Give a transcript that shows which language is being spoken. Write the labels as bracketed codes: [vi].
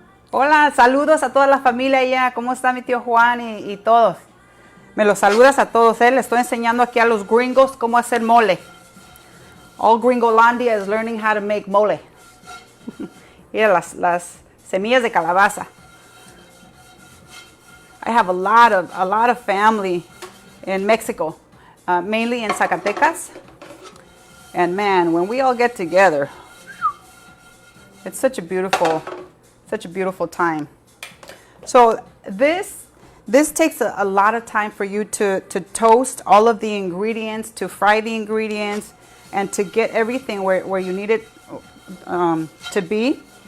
[es] Hola, saludos a toda la familia allá. ¿Cómo está mi tío Juan y todos? Me los saludas a todos, ¿eh? Les estoy enseñando aquí a los gringos cómo hacer mole. [en] All Gringolandia is learning how to make mole. [es] Yeah, las semillas de calabaza. [en] I have a lot of family in Mexico, mainly in Zacatecas. And man, when we all get together, it's such a beautiful time. So this takes a lot of time for you to toast all of the ingredients, to fry the ingredients, and to get everything where you need it to be.